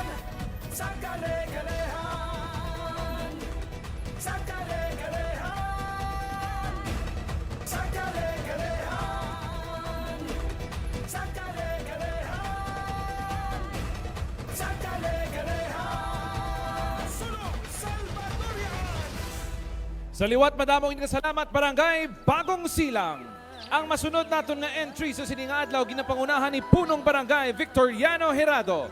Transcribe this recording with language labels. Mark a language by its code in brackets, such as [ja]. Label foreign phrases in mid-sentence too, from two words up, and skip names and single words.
[hil] Sa kale-kalehan, sa kale-kalehan, sa kale-kalehan, sa kale-kalehan, sa kale-kalehan. Sulong Salvadorian! Sa liwat madamong salamat Barangay Bagong Silang. Ang masunod naton nga entry sa sining adlaw ginapangunahan ni punong Barangay Victoriano Herado.